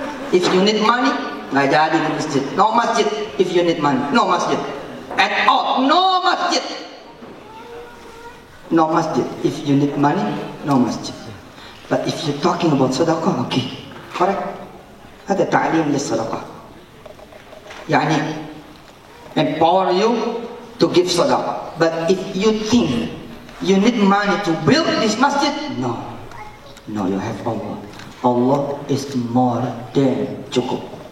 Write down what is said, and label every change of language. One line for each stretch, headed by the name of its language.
English: If you need money,
Indonesian: nggak jadi di masjid.
English: No masjid. If you need money, no masjid. At all, no masjid. No masjid. If you need money, no masjid. But if you're talking about sadaqah, okay, correct.
Arabic: هذا تعليم للصدقة. يعني
English: empower you to give sadaqah. But if you think you need money to build this masjid, no, you have Allah. Allah is more than cukup.